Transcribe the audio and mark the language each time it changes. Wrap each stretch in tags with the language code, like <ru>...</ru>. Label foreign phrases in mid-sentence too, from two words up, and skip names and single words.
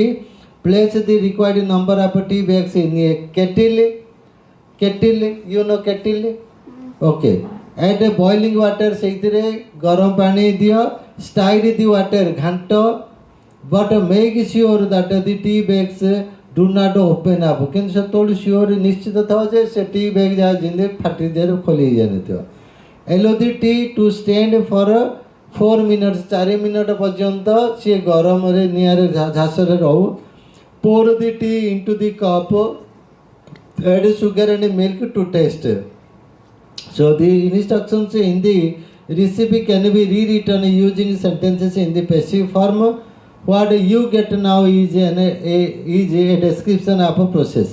<en>Place the required number of tea bags in a kettle. Kettle, you know kettle? Okay. Add boiling water,</en> <or>ସେଇଥିରେ ଗରମ ପାଣି ଦିଅ.</or> <en>Stir the water, ଘାଣ୍ଟ. But make sure that the tea bags do not open up.</en> <or>କିନ୍ତୁ ସେତେବେଳେ sure ନିଶ୍ଚିତ ଥାଅ ଯେ ସେ</or> <en>tea bag</en> <or>ଯାହା ଯେମିତି ଫାଟି ଦେହରେ ଖୋଲି ଯାଇନଥିବ.</or> <en>Allow the tea to stand for 4 minutes.</en> <or>4 ମିନିଟ୍ ପର୍ଯ୍ୟନ୍ତ ସିଏ ଗରମରେ ନିଆଁରେ ଝାସରେ ରହୁ.</or> <en>Pour the tea into the cup. Add sugar and milk to taste. So the instructions in the recipe can be rewritten using sentences in the passive form. What you get now is a description of a process.</en>